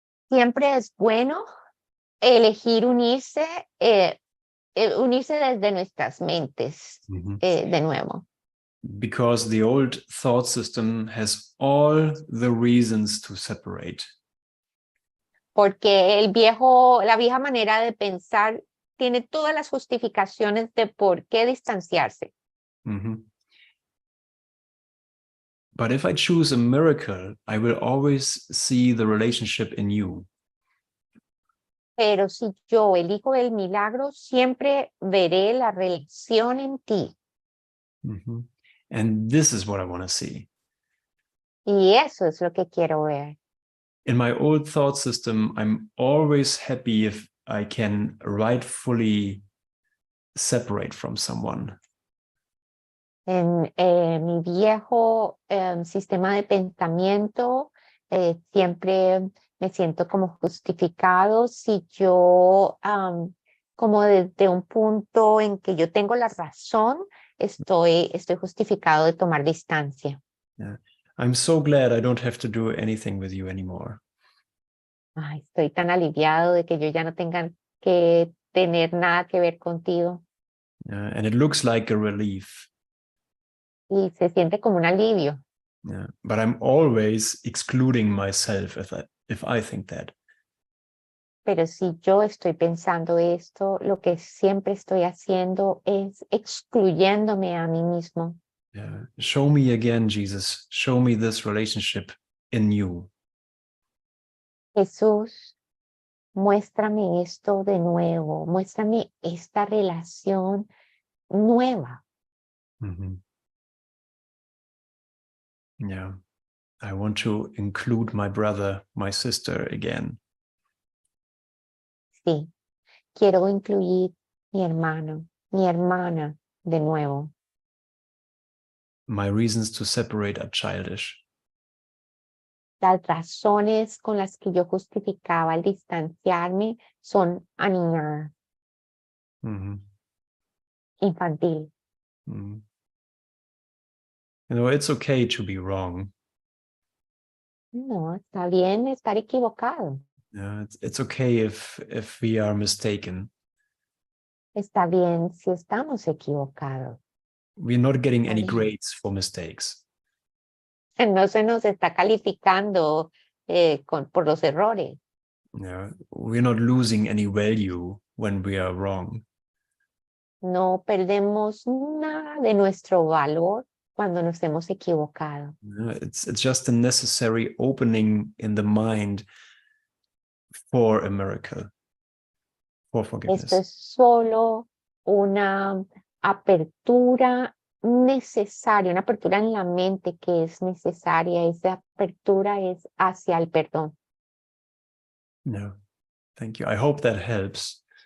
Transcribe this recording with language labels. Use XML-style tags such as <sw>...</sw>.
<es>Siempre es bueno elegir unirse, unirse desde nuestras mentes, de nuevo.</es> <en>Because the old thought system has all the reasons to separate.</en> <es>Porque la vieja manera de pensar tiene todas las justificaciones de por qué distanciarse.</es> <en>But if I choose a miracle, I will always see the relationship in you.</en> <es>Pero si yo elijo el milagro, siempre veré la relación en ti.</es> <en>And this is what I want to see.</en> <es>Y eso es lo que quiero ver.</es> <en>In my old thought system, I'm always happy if I can rightfully separate from someone.</en> <es>En mi viejo sistema de pensamiento, siempre me siento como justificado si yo, como desde un punto en que yo tengo la razón, estoy justificado de tomar distancia.</es> <en>Yeah. I'm so glad I don't have to do anything with you anymore.</en> <es>Ay, estoy tan aliviado de que yo ya no tenga que tener nada que ver contigo.</es> <en>And it looks like a relief.</en> <es>Y se siente como un alivio.</es> <en>Yeah. But I'm always excluding myself if I think that.</en> <es>Pero si yo estoy pensando esto, lo que siempre estoy haciendo es excluyéndome a mí mismo.</es> <en>Yeah. Show me again, Jesus. Show me this relationship in you.</en> <es>Jesús, muéstrame esto de nuevo, muéstrame esta relación nueva.</es> <en>Yeah, I want to include my brother, my sister again.</en> <es>Sí, quiero incluir mi hermano, mi hermana de nuevo.</es> <en>My reasons to separate are childish.</en> <es>Las razones con las que yo justificaba el distanciarme son aniñadas, infantil.</es> <en>You know, it's okay to be wrong.</en> <es>No, está bien estar equivocado.</es> <en>Yeah, it's okay if we are mistaken.</en> <es>Está bien si estamos equivocados.</es> <en>We're not getting any</en> <es>bien.</es> <en>grades for mistakes.</en> <es>No se nos está calificando por los errores.</es> <en>Yeah, we're not losing any value when we are wrong.</en> <es>No perdemos nada de nuestro valor cuando nos hemos equivocado.</es> <en>It's just a necessary opening in the mind for a miracle, for forgiveness.</en> <es>Esto es solo una apertura necesaria, una apertura en la mente que es necesaria. Esa apertura es hacia el perdón.</es> <en>No, thank you. I hope that helps.</en>